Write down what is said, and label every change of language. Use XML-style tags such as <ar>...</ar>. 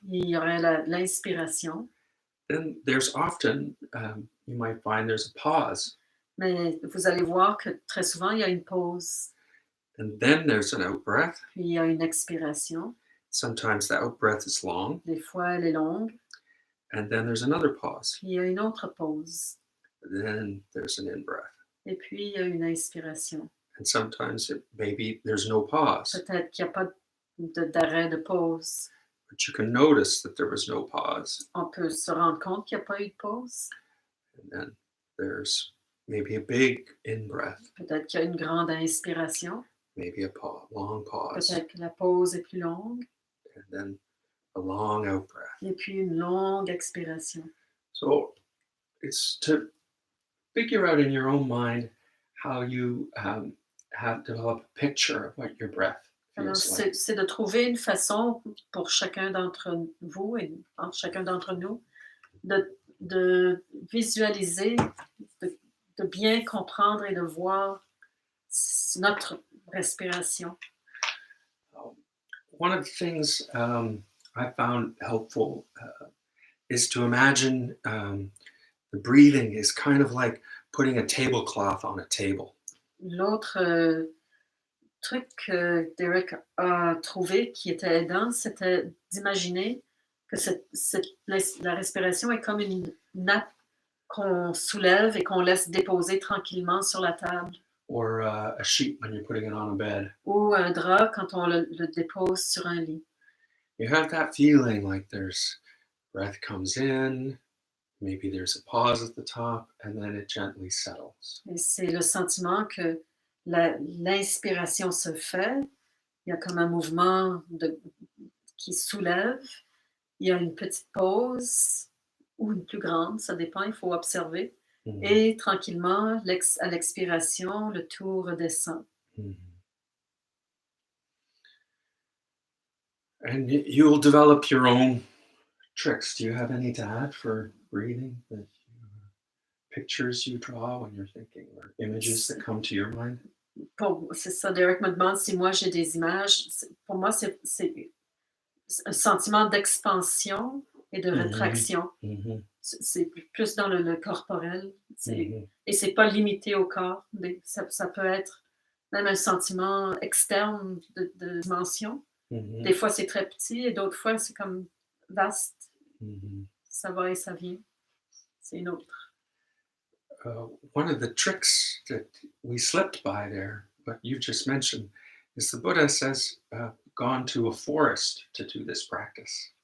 <fr>Il y aurait l'inspiration.</fr> <en>Then there's often, you might find there's a pause.</en> <fr>Mais vous allez voir que très souvent, il y a une pause.</fr> <en>And then there's an out-breath.</en> <fr>Puis il y a une expiration.</fr> <en>Sometimes the out-breath is long.</en> <fr>Des fois, elle est longue.</fr> <en>And then there's another pause.</en> <fr>Puis il y a une autre pause.</fr> <en>Then there's an in-breath.</en> <fr>Et puis, il y a une inspiration.</fr> <en>And sometimes maybe there's no pause.</en> <fr>Peut-être qu'il n'y a pas d'arrêt de pause.</fr> <en>But you can notice that there was no pause.</en> <fr>On peut se rendre compte qu'il n'y a pas eu de pause.</fr> <en>And then there's maybe a big in-breath.</en> <fr>Peut-être qu'il y a une grande inspiration.</fr> <en>Maybe a long pause.</en> <fr>Peut-être que la pause est plus longue.</fr> <en>And then a long out-breath.</en> <fr>Et puis une longue expiration.</fr> <en>So it's to figure out in your own mind how you have developed a picture of what your breath</en> <fr>Alors,</fr> <en>feels like.</en> <fr>c'est de trouver une façon pour chacun d'entre vous et chacun d'entre nous de visualiser, de bien comprendre et de voir notre respiration.</fr> <en>One of the things I found helpful is to imagine the breathing is kind of like putting a tablecloth on a table.</en> <fr>L'autre truc que Derek a trouvé qui était aidant, c'était d'imaginer que la respiration est comme une nappe qu'on soulève et qu'on laisse déposer tranquillement sur la table.</fr> <en>Or a sheet when you're putting it on a bed.</en> <fr>Ou un drap quand on le dépose sur un lit.</fr> <en>You have that feeling like there's breath comes in, maybe there's a pause at the top, and then it gently settles.</en> <fr>Et c'est le sentiment que l'inspiration se fait, il y a comme un mouvement qui soulève, il y a une petite pause ou une plus grande, ça dépend, il faut observer. Mm-hmm. Et tranquillement, à l'expiration, le tout redescend. Mm-hmm.</fr> <en>And you'll develop your own tricks. Do you have any to add for breathing? Pictures you draw when you're thinking, or images that come to your mind?</en> <fr>C'est ça, Derek me demande si moi j'ai des images. Pour moi, c'est un sentiment d'expansion et de rétraction. Mm-hmm. C'est plus dans le corporel. Mm-hmm. Et c'est pas limité au corps. Ça peut être même un sentiment externe de dimension. Mm-hmm. Des fois, c'est très petit et d'autres fois, c'est comme vaste. Mm-hmm. Ça va et ça vient. C'est une autre.</fr> <en>One of the tricks that we slipped by there, but you just mentioned, is the Buddha says, gone to a forest to do this practice.</en>